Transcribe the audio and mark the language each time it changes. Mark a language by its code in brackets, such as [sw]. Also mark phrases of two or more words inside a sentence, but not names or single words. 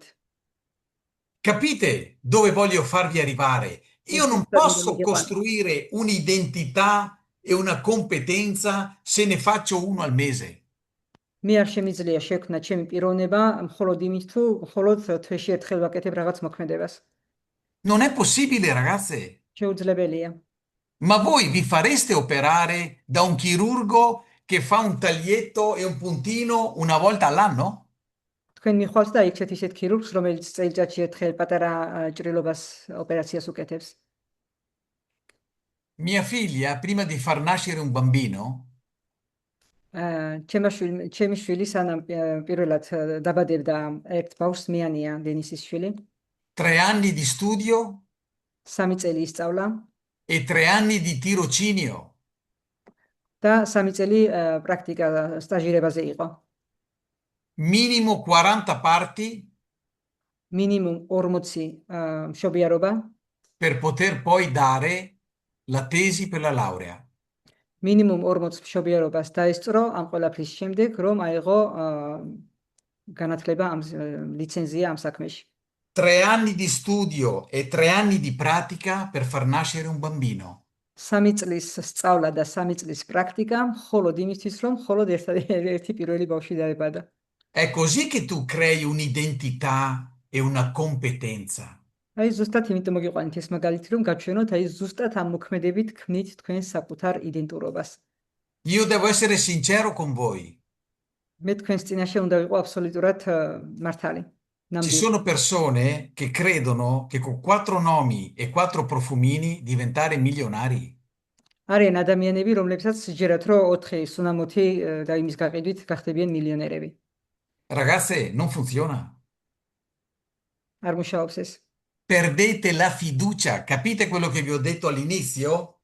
[it] Capite dove voglio farvi arrivare? Io non posso costruire un'identità e una competenza se ne faccio uno al mese. [ka] მე არ შემიძლია შექმნა ჩემი პიროვნება მხოლოდ იმით, თუ მხოლოდ თვეში ერთხელ ვაკეთებ რაღაც მოქმედებას. [it] Non è possibile, ragazze. [ka] შეუძლებელია. [it] Ma voi vi fareste operare da un chirurgo che fa un taglietto e un puntino una volta all'anno? [ka] თქვენ მიხვალთ და იქცეთ ისეთ ქირურგს, რომელიც წელიწადში ერთხელ პატარა ჭრილობას ოპერაციას უკეთებს. [it] Mia figlia, prima di far nascere un bambino, [ka] ჩემი შვილი სანამ პირველად დაბადებდა ერთ ბავშვს, მეანია დენისის შვილი. [it] 3 anni di studio [ka] 3 წელი ისწავლა [it] e 3 anni di tirocinio. [ka] და 3 წელი პრაქტიკა სტაჟირებაზე იყო. [it] Minimo 40 parti [ka] მინიმუმ 40 მშობიარობა [it] per poter poi dare la tesi per la laurea. [ka] მინიმუმ 40 მშობიარობას დაესწრო ამ ყველაფრის შემდეგ, რომ აიღო განათლება ამ ლიცენზია ამ საქმეში. [it] 3 anni di studio e 3 anni di pratica per far nascere un bambino. [ka] 3 წლის სწავლა და 3 წლის პრაქტიკა მხოლოდ იმისთვის, რომ მხოლოდ ერთი პირველი ბავშვი დაებადა. [it] È così che tu crei un'identità e una competenza. [ka] აი ზუსტად იმიტომ მოგიყვანით ეს მაგალითი, რომ გაჩვენოთ აი ზუსტად ამ მოქმედებით ქმნით თქვენ საკუთარ იდენტურობას. [it] Io devo essere sincero con voi. [ka] მე თქვენს წინაშე უნდა ვიყო აბსოლუტურად მართალი. [it] Ci sono persone che credono che con 4 nomi e 4 profumini diventare milionari. [ka] არიან ადამიანები, რომლებსაც სჯერათ, რომ 4 სუნამოთი და იმის გაყიდვით გახდებიან მილიონერები. [it] Ragazze, non funziona. [ka] არ მუშაობს ეს. [it] Perdete la fiducia. Capite quello che vi ho detto all'inizio?